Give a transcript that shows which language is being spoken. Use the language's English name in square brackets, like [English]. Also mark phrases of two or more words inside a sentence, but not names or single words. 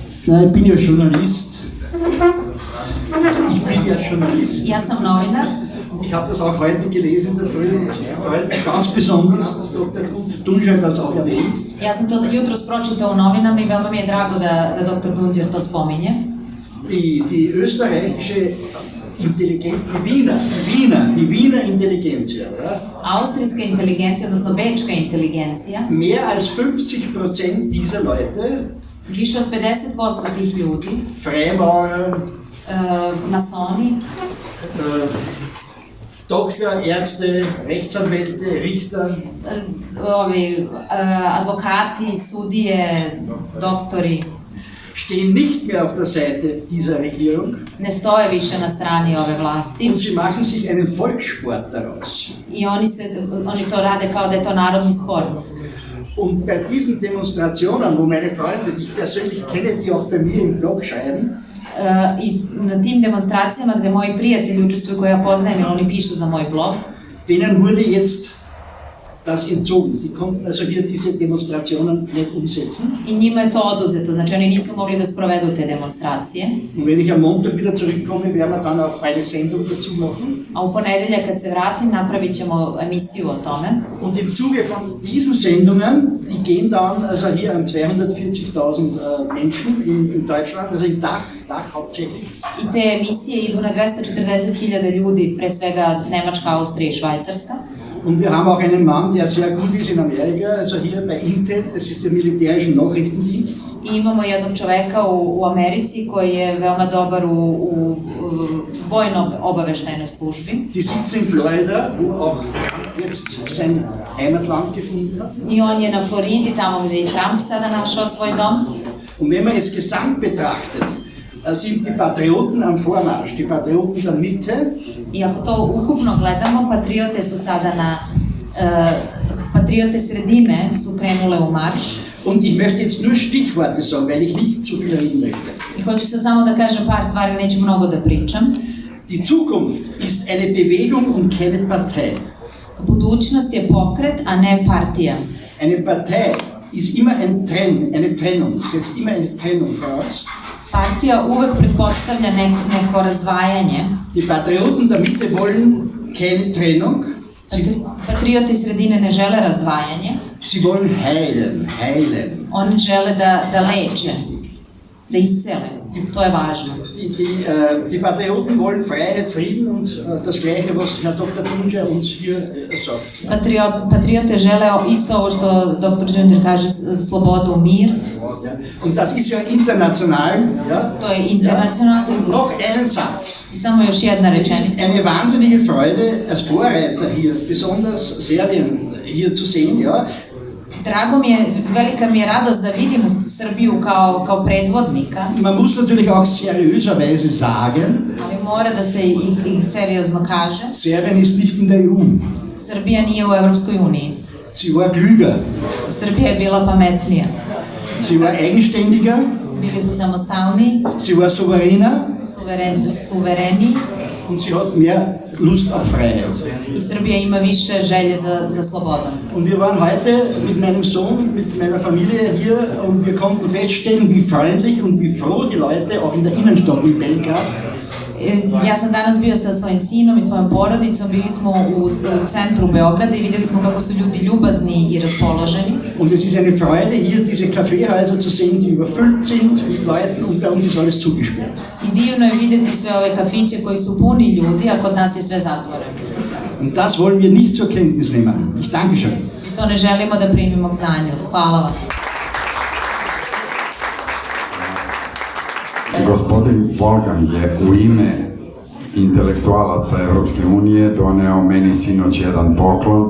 [German] Na, ich bin ja Journalist. [Serbian] Ja sam novinar. [German] Ich habe das auch heute gelesen in der Früh und freut mich ganz besonders, dass Dr. Dunđer das auch erwähnt. [Serbian] Ja sam to jutros pročitao u novinama i veoma mi je drago da dr. Dunđer to spominje. [German] Die österreichische Intelligenz, die Wiener Intelligenz, ja. [Serbian] Austrijska inteligencija, odnosno bečka inteligencija. [German] Mehr als 50% dieser Leute, [Serbian] više od 50% tih ljudi, [German] Freimaurer, [Serbian] masoni, [German] Doktor, Ärzte, Rechtsanwälte, Richter, [Serbian] advokati, sudije, doktori, [German] stehen nicht mehr auf der Seite dieser Regierung. [Serbian] Ne stoje više na strani ove vlasti. [German] Und sie machen sich einen Volkssport daraus. [Serbian] I oni to rade kao da je to narodni sport. [German] Und bei diesen Demonstrationen, wo meine Freunde, die ich persönlich kenne, die auch bei mir im Blog schreiben, [Serbian] I na tim demonstracijama gde moji prijatelji učestvuju koje ja poznajem jer oni pišu za moj blog, [German] denen wurde jetzt das entzogen. Die konnten also hier diese Demonstrationen nicht umsetzen. [Serbian] I njima je to oduzeto, znači oni nisu mogli da sprovedu te demonstracije. [German] Und wenn ich am Montag wieder zurückkomme, werden wir dann auch eine Sendung dazu machen. [Serbian] A u ponedeljak kad se vratim napravit ćemo emisiju o tome. [German] Und im Zuge von diesen Sendungen, die gehen dann also hier an 240.000 Menschen in Deutschland, also im Dach hauptsächlich. [Serbian] I te emisije idu na 240.000 ljudi, pre svega Nemačka, Austrija i Švajcarska. [German] Und wir haben auch einen Mann, der sehr gut ist in Amerika, also hier bei Intel, das ist der militärische Nachrichtendienst. [Serbian] I imamo jednog čoveka u Americi koji je veoma dobar u vojno-obaveštajnoj službi. [German] Die sitzt in Florida, wo auch jetzt sein Heimatland gefunden hat. [Serbian] I on je na Floridi, tamo gde je Trump sada našao svoj dom. [German] Und wenn man es gesamt betrachtet, sind die Patrioten am Vormarsch, die Patrioten der Mitte. [Serbian] I ako to ukupno gledamo, patriote su sada patriote sredine su krenule u marš. [German] Und ich möchte jetzt nur Stichworte sagen, weil ich nicht zu viel reden möchte. [Serbian] I hoću se samo da kažem par stvari, neću mnogo da pričam. [German] Die Zukunft ist eine Bewegung und keine Partei. [Serbian] Budućnost je pokret, a ne partija. [German] Eine Partei ist immer eine Trennung, setzt immer eine Trennung voraus. [Serbian] Partija uvek pretpostavlja neko razdvajanje. [German] Die Patrioten der Mitte wollen keine Trennung. [Serbian] Patriote sredine ne žele razdvajanje. [German] Sie wollen heilen. [Serbian] Oni žele da leče, da iscele. To je važno. [German] Die Patrioten wollen Freiheit, Frieden und das Gleiche, was Herr Dr. Dunđer uns hier sagt. [Serbian] Patriote žele isto ovo što dr. Dunđer kaže, slobodu, mir. [German] Und das ist ja international. Ja? [Serbian] To je internacionalno. [German] Und noch einen Satz. [Serbian] I samo još jedna rečenica. [German] Eine wahnsinnige Freude als Vorreiter hier, besonders Serbien hier zu sehen, ja. [Serbian] Drago mi je, velika mi je radost da vidimo Srbiju kao predvodnika. [German] Man muss natürlich auch seriöserweise sagen, [Serbian] ali mora da se i seriozno kaže. [German] Serbien ist nicht in der EU. [Serbian] Srbija nije u Evropskoj uniji. [German] Sie war klüger. [Serbian] Srbija je bila pametnija. [German] Sie war eigenständiger. [Serbian] Bili su samostalni. [German] Sie war souveräner. [Serbian] Suvereni. [German] Und sie hat mehr Lust auf Freiheit. [Serbian] I Srbija ima više želje za slobodom. [German] Und wir waren heute mit meinem Sohn, mit meiner Familie hier und wir konnten feststellen, wie freundlich und wie froh die Leute auch in der Innenstadt in Belgrad. [Serbian] Ja sam danas bio sa svojim sinom i svojom porodicom, bili smo u centru Beograda i videli smo kako su ljudi ljubazni i raspoloženi. [German] Und es ist eine Freude, hier diese Kaffeehäuser zu sehen, die überfüllt sind mit Leuten und bei uns ist alles zugesperrt. [Serbian] I divno je videti sve ove kafiće koji su puni ljudi, a kod nas je sve zatvoreno. [German] Und das wollen wir nicht zur Kenntnis nehmen. Ich danke schön. [Serbian] I to ne želimo da primimo k znanju. Hvala vam. Gospodin Volgan je u ime intelektualaca Evropske unije doneo meni sinoć jedan poklon.